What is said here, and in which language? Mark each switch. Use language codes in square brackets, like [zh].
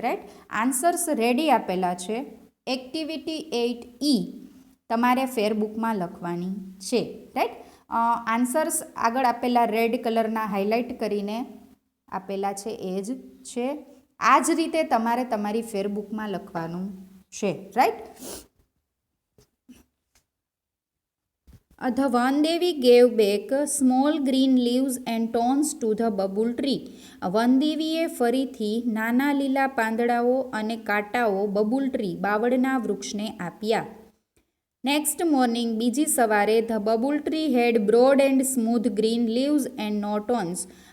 [gu] Right? Answers ready આપેલા છે. Activity 8E તમારે ફેરબુકમાં લખવાની છે. રાઈટ? આન્સર્સ આગળ આપેલા રેડ કલરના હાઇલાઇટ કરીને આપેલા છે એ જ છે. આ જ રીતે તમારે તમારી ફેરબુકમાં લખવાનું છે. Right? [en] The Vandevi gave back small green leaves and tones to the bubble tree. [gu] વનદેવીએ ફરીથી નાના લીલા પાંદડાઓ અને કાંટાઓ બબુલ ટ્રી બાવળના વૃક્ષને આપ્યા. [en] next morning [gu] બીજી સવારે [en] The babul tree had broad and smooth green leaves and no thorns.